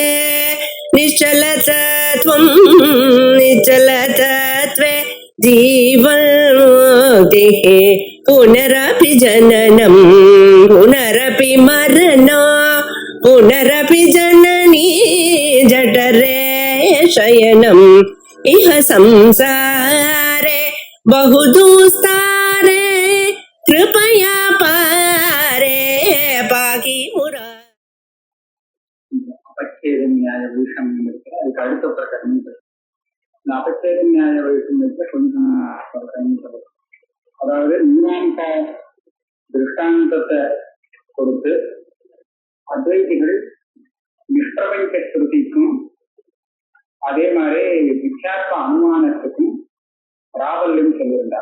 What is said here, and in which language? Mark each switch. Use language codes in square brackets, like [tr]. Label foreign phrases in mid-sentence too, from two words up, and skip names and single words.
[sa] निश्चलतत्वं निश्चलतत्वे जीवन्मुक्तिः पुनरपि जननं पुनरपि मरणं पुनरपि जननी जठरे शयनम् इह संसारे बहुदुस्तारे कृपया पारे पाहि मुरा अपच्छेद न्याय वैषम [ta] அதுக்கு அடுத்த பிரகரணம் [sa] अपच्छेद न्याय वैषम [ta] கொஞ்சம் பிரகரணம். அதாவது மீமாம்ச திருஷ்டாந்தத்தை கொடுத்து அத்வைதிகள் நிஷ்பிரபஞ்ச ஸ்ருதிக்கும் அதே மாதிரி வித்யாத்ம அனுமானத்துக்கும் பிராபல்யம் சொல்லியிருந்தார்.